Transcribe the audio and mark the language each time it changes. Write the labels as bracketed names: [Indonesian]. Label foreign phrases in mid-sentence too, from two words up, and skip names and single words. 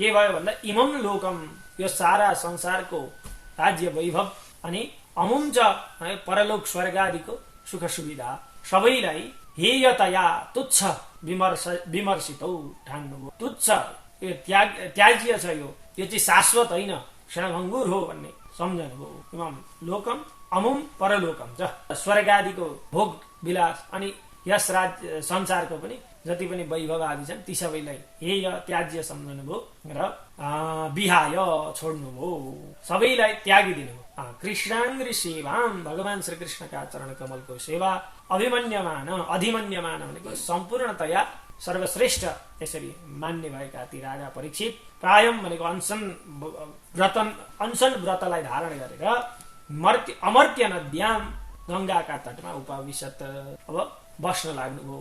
[Nepali] भयो भन्दा [Sanskrit] इमम लोकम, [Nepali] यो सारा संसारको राज्य वैभव अनि [Sanskrit] अमुम च [Nepali] परलोक स्वर्ग आदिको सुख सुविधा सबैलाई हेयतया तुच्छ विमर्शितौ ठान्नुभयो। तुच्छ, यो त्याज्य छ, यो चाहिँ शाश्वत होइन, क्षणभङ्गुर हो भन्ने सम्झनुभयो। [Sanskrit] इमम लोकम अमुम परलोकम च, [Nepali] स्वर्ग आदिको भोग विलास अनि यस संसारको पनि जति पनि वैभव आदि छन् ती सबैलाई हेय त्याज्य सम्झनुभयो र विहाय छोड्नुभयो, सबैलाई त्यागिदिनुभयो। [Sanskrit] कृष्णाङ्ग्री सेवाम, [Nepali] भगवान श्री कृष्णका चरण कमलको सेवा, अधिमन्यमान भनेको सम्पूर्णतया सर्वश्रेष्ठ यसरी मान्ने भएका ती राजा परीक्षित प्रायम भनेको अनसन व्रतलाई धारण गरेर [Sanskrit] अमर्त्य नद्याम, [Nepali] गंगाका तटमा उपविशत, अब बस्न लाग्नुभयो।